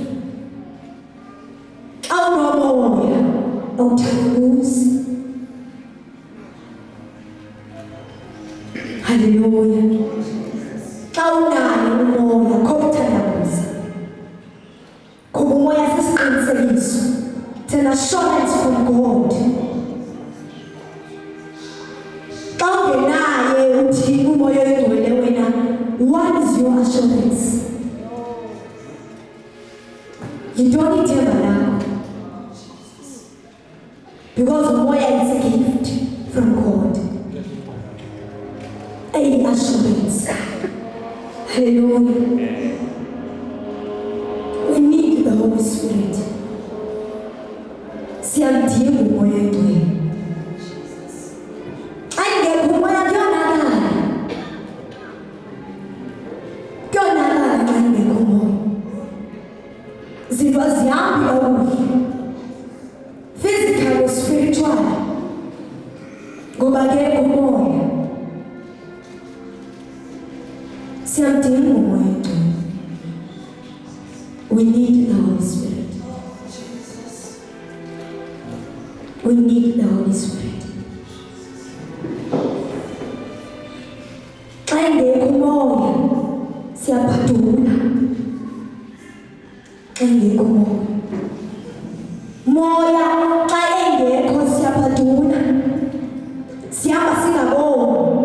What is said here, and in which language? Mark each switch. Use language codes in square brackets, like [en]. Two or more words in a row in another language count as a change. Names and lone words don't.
[xh] Xa unomoya awuthandabuzi. Hallelujah. Xa unayo umoya kho kuthandabuza. Ngoba umoya sisiqinisekiso. [en] It's an assurance from God. [xh] Xa ungenaye uthi umoya oyingcwele wena, [en] what is your assurance? [xh] Yintoni ithemba lakho? [en] Because umoya is a gift from God. A assurance. Hallelujah. We need the Holy Spirit. [xh] Siyamdinga umoya oyingcwele. Ayingekho umoya kuyonakala. Kuyonakala xa ingekho umoya. Zinto azihambi kakuhle. [en] Physical or spiritual. [xh] Ngoba akekho umoya. Siyamdinga umoya oyingcwele. [en] We need the Holy We need the Holy Spirit. [xh] Xa engekho umoya siyabhadula. Xa engekho moya xa engekho siyabhadula. Sihamba singaboni.